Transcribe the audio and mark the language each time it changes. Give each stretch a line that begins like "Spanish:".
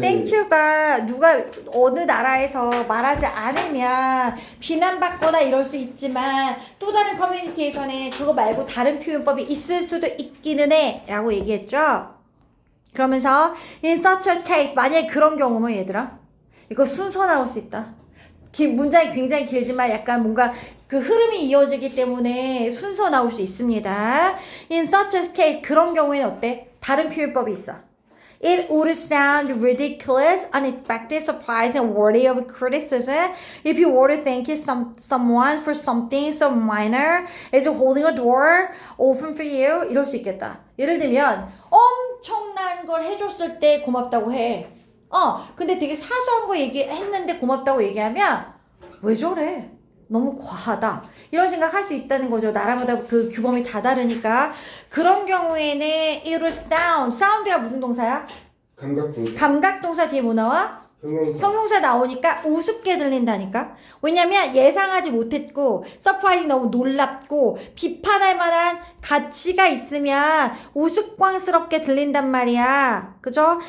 Korean: 땡큐가 누가 어느 나라에서 말하지 않으면 비난받거나 이럴 수 있지만 또 다른 커뮤니티에서는 그거 말고 다른 표현법이 있을 수도 있기는 해 라고 얘기했죠. 그러면서
English: in such a case
Korean: 만약에 그런 경우면 얘들아 이거 순서 나올 수 있다. 문장이 굉장히 길지만 약간 뭔가 그 흐름이 이어지기 때문에 순서 나올 수 있습니다.
English: in such a case
Korean: 그런 경우에는 어때? 다른 표현법이 있어.
English: It would sound ridiculous, unexpected, surprising, worthy of criticism if you were to thank someone for something so minor as holding a door open for you.
Korean: 이럴 수 있겠다. 예를 들면 엄청난 걸 해줬을 때 고맙다고 해. 근데 되게 사소한 거 얘기했는데 고맙다고 얘기하면 왜 저래? 너무 과하다. 이런 생각할 수 있다는 거죠. 나라마다 그 규범이 다 다르니까. 그런 경우에는
English: it would sound.
Korean: sound가 무슨 동사야? 감각동사. 감각동사 뒤에 뭐 나와? 형용사. 형용사 나오니까 우습게 들린다니까. 왜냐면 예상하지 못했고 서프라이징 너무 놀랍고 비판할 만한 가치가 있으면 우스꽝스럽게 들린단 말이야. 그죠?